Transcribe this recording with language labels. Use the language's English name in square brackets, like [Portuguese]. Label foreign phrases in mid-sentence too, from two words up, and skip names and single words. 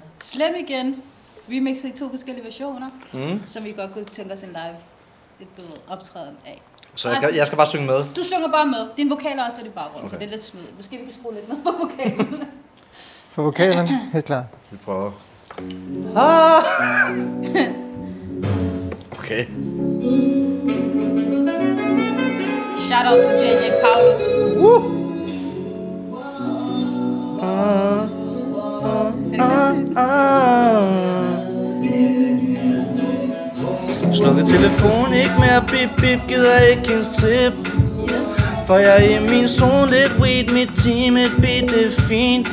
[Danish] Slem igen. Remixet i 2 forskellige versioner, Mm. som vi godt kunne tænke os en live optræden af. Så jeg skal bare synge med. Du synger bare med. Din vokal er også lidt i baggrunden, Okay. så det er lidt smid. Måske vi kan skrue lidt ned på vokalen. For vokalen, helt klart. Vi prøver. Okay. [English] Shout out to JJ Paolo. [Danish] Slukker telefon, ikke mere bip bip, gider ikke hendes tip. For jeg er i min zone, lidt weed, mit team, et beat, det er fint.